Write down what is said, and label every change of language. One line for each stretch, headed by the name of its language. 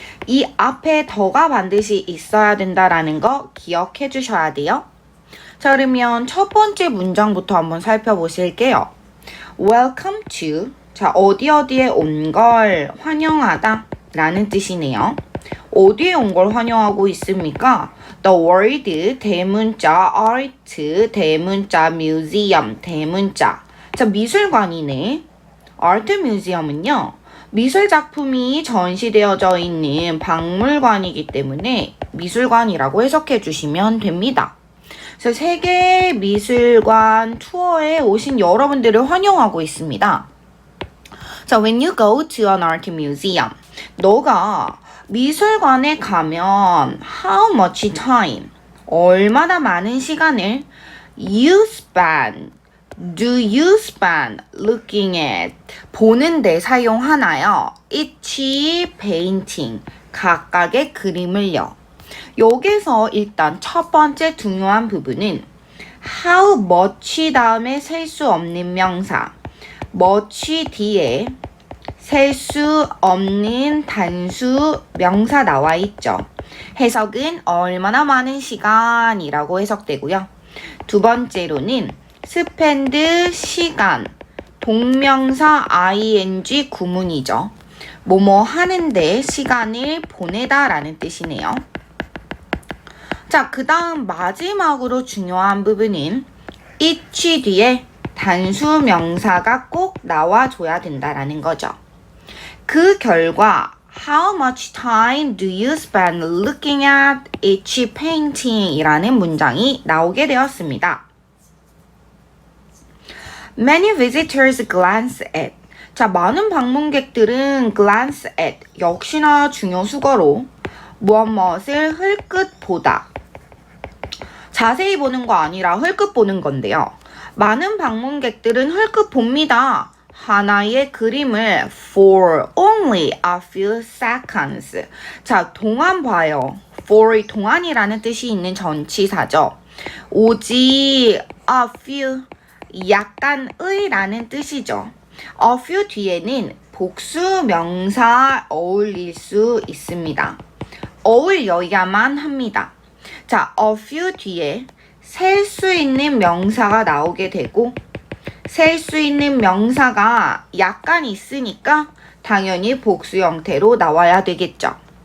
Korean: 이 앞에 더가 반드시 있어야 된다라는 거 기억해 주셔야 돼요. 자, 그러면 첫 번째 문장부터 한번 살펴보실게요.
English: Welcome to,
Korean: 자, 어디에 온 걸 환영하다 라는 뜻이네요. 어디에 온 걸 환영하고 있습니까?
English: The word,
Korean: 대문자,
English: art, 대문자, museum, 대문자.
Korean: 자, 미술관이네. art museum은요, 미술 작품이 전시되어져 있는 박물관이기 때문에 미술관이라고 해석해 주시면 됩니다. 그래서 세계 미술관 투어에 오신 여러분들을 환영하고 있습니다.
English: 자, when you go to an art museum,
Korean: 너가 미술관에 가면
English: how much time,
Korean: 얼마나 많은 시간을
English: you spend, do you spend looking at,
Korean: 보는데 사용하나요?
English: each painting,
Korean: 각각의 그림을요. 여기서 일단 첫 번째 중요한 부분은 how much 다음에 셀 수 없는 명사, much 뒤에 셀 수 없는 단수 명사 나와 있죠. 해석은 얼마나 많은 시간이라고 해석되고요. 두 번째로는 spend 시간, 동명사 ing 구문이죠. 뭐뭐 하는데 시간을 보내다 라는 뜻이네요. 자, 그 다음 마지막으로 중요한 부분은 each 뒤에 단수 명사가 꼭 나와줘야 된다라는 거죠. 그 결과
English: How much time do you spend looking at each painting?
Korean: 이라는 문장이 나오게 되었습니다.
English: Many visitors glance at.
Korean: 자, 많은 방문객들은
English: glance at,
Korean: 역시나 중요 수거로 무엇을 흘끗 보다. 자세히 보는 거 아니라 흘끗 보는 건데요. 많은 방문객들은 흘끗 봅니다. 하나의 그림을
English: for only a few seconds.
Korean: 자, 동안 봐요. for 동안이라는 뜻이 있는 전치사죠. 오직 a few, 약간의 라는 뜻이죠. a few 뒤에는 복수 명사 어울릴 수 있습니다. 어울려야만 합니다. 자, a few 뒤에 셀 수 있는 명사가 나오게 되고 셀 수 있는 명사가 약간 있으니까 당연히 복수 형태로 나와야 되겠죠.